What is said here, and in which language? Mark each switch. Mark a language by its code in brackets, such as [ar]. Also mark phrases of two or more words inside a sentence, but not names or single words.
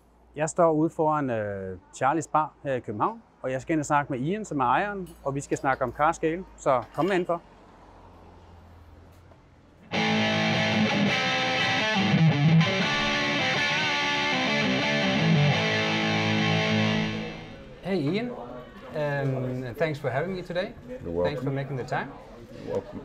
[da] Jeg står ude foran Charlies Bar her i København, og jeg skal ind og snakke med Ian, som er ejeren, og vi skal snakke om Cask, så kom med indenfor. [en] Hey Ian, and thanks for having me today. You're welcome. Thanks for making the time. You're welcome.